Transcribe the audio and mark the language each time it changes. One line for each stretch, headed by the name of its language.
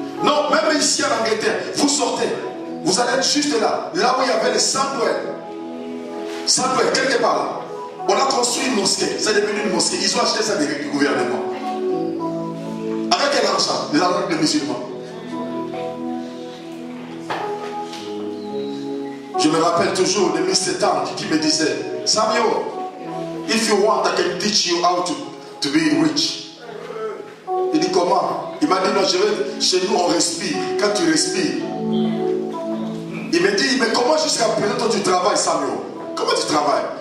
French: Non, même ici en Angleterre, vous sortez, vous allez être juste là, là où il y avait les Sandwell. Sandwell, quelque part là. On a construit une mosquée, c'est devenu une mosquée. Ils ont acheté ça du gouvernement. Avec quel argent? Les argent des musulmans. Je me rappelle toujours de Mr. Tank qui me disait,
English: Samuel, if you want, I can teach you how to be rich.
French: Il dit comment? Il m'a dit, non, chez nous on respire. Quand tu respires, il me dit, mais comment jusqu'à présent toi tu travailles, Samuel? Comment tu travailles?